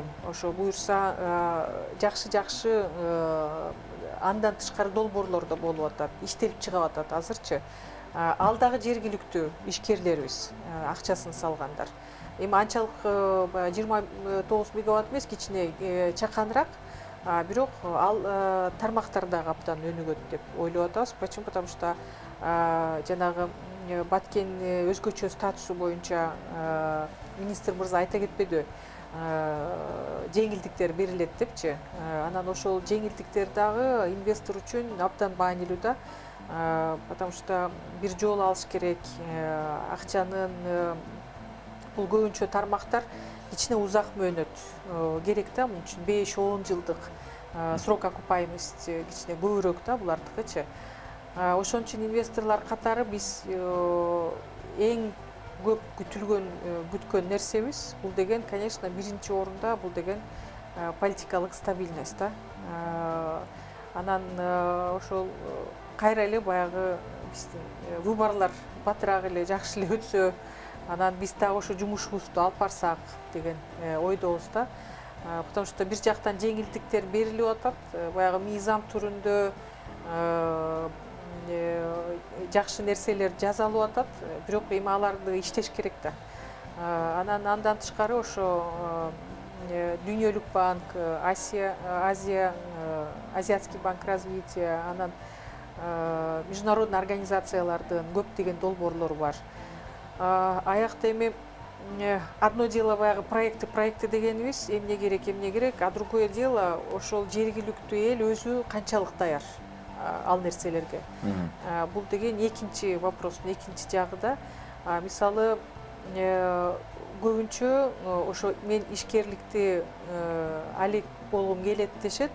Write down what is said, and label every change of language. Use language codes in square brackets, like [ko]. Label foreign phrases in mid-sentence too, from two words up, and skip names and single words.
[ky] Ошо буюрса жакшы андан тышкары долбоорлор да болуп атат, иштелип чыгып атат азырчы. Ал дагы жергиликтүү ишкерлерибиз акчасын салгандар. Эми анчалык 29 мегаватт эмес, кичине чаканыраак. Бирок ал тармактар дагы абдан өнүгөт деп ойлоп атабыз. [ru] Почему? Потому что [ky] жанагы Баткен өзгөчө статусу боюнча министр мырза айта кетпеди, жеңилдиктер берилет депчи. Анан ошол жеңилдиктер дагы инвестор үчүн абдан маанилүү да. [ru] Потому что [ky] бир жолу алыш керек, акчанын бул көбүнчө тармактар кичине узак мөөнөт керек да, мун үчүн 5-10 жылдык [ru] срок окупаемости [ky] кичине көбүрөөк да булардыкычы. Ошон үчүн инвесторлор катары биз эң көп күткөн нерсебиз бул деген, конечно, биринчи орунда бул деген политикалык стабильность да. Анан ошол кайра эле баягы биздин выборлор батыраак эле, жакшы эле өтсө, анан биз дагы ошо жумушубузду алып барсак деген ойдобуз да. [ru] Потому что [ky] бир жактан жеңилдиктер берилип атат, баягы мыйзам түрүндө жакшы нерселер жазылып атат, бирок эми аларды иштеш керек да. Анан андан тышкары ошо Дүйнөлүк банк, Азиатский банк развития, анан международный организациялардын көптөгөн долбоорлору бар. Аякта эми [ru] одно дело [ky] баягы проекты дегенибиз эмне керек, [ru] а другое дело [ky] ошол жергиликтүү эл өзү канчалык даяр ал нерселерге. Бул деген экинчи вопростун экинчи жагы да. Мисалы көбүнчө ошо мен ишкерликти алек болгум келет дешет.